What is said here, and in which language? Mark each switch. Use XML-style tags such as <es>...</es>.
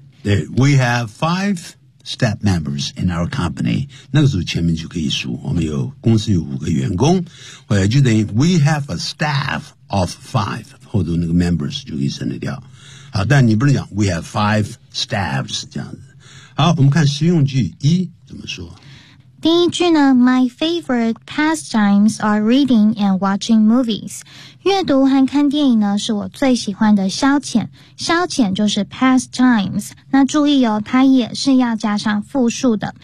<zh>对 ,</zh> <en>we have five staff members in our company,</en> <zh>那个时候前面就可以数，我们有公司有五个员工，或者就等于</zh> <en>we have a staff of five,</en> <zh>后头那个 members 就可以省得掉。好，但你不能讲</zh> <en>we have five staffs</en> <zh>这样子。好，我们看实用句一怎么说。第一句呢</zh> <en>,my favorite pastimes are reading and watching movies.</en> <zh>阅读和看电影呢是我最喜欢的消遣。消遣就是 pastimes。那注意哦，它也是要加上复数的。</zh>